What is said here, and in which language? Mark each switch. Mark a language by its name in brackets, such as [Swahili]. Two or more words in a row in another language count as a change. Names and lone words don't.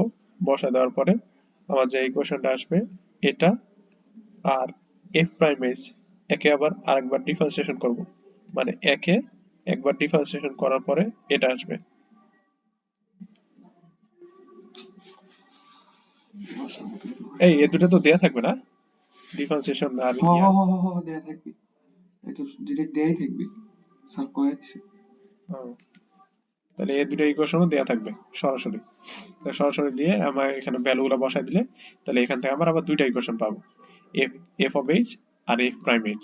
[Bangla] বসাই দেওয়ার পরে আমার যে ইকুয়েশনটা আসবে এটা, আর [English] F prime H [Bangla] একে আবার আরেকবার ডিফারেন্সিয়েশন করব, মানে একে একবার ডিফারেন্সিয়েশন করার পরে এটা আসবে। এই দুটো তো দেয়া থাকবে না, ডিফারেন্সিয়েশন আর হ হ ইয়ার। হ হ হ, দেয়া থাকবি। এই তো ডিরেক্ট দেয়াই থাকবি, স্যার কয়ে দিছে। তাহলে এই দুটো ইকুয়েশনও দেয়া থাকবে সরাসরি, তাহলে সরাসরি দিয়ে আমার এখানে ভ্যালুগুলো বসাই দিলে তাহলে এখান থেকে আমার আবার দুইটা ইকুয়েশন পাবো, [English] F F of H [Bangla] আর [English] F prime H.